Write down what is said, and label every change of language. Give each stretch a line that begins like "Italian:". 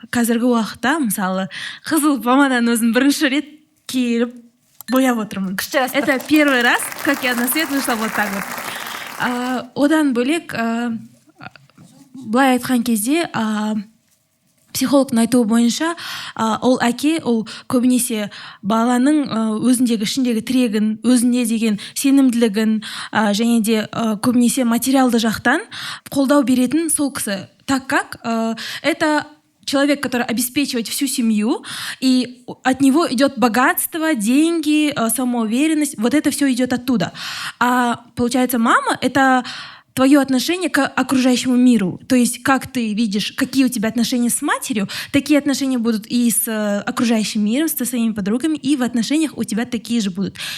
Kazakh: Қазіргі уақытта, мысалы, қызыл помаданы өзім бірінші рет киіп бояп отырмын.
Russian: Это первый раз, как я на свет вышла вот так вот.
Kazakh: Одан бөлек, былай айтқан кезде, психологтың айтуы бойынша, ол әке, ол көбінесе баланың өзіндегі ішіндегі тірегін, өзіне деген сенімділігін және де көбінесе материалды жақтан қолдау беретін сол кісі.
Russian: Так как это человек, который обеспечивает всю семью, и от него идет богатство, деньги, самоуверенность, вот это все идет оттуда. А получается, мама — это твое отношение к окружающему миру. То есть, как ты видишь, какие у тебя отношения с матерью, такие отношения будут и с окружающим миром, со своими подругами, и в отношениях у тебя такие же будут.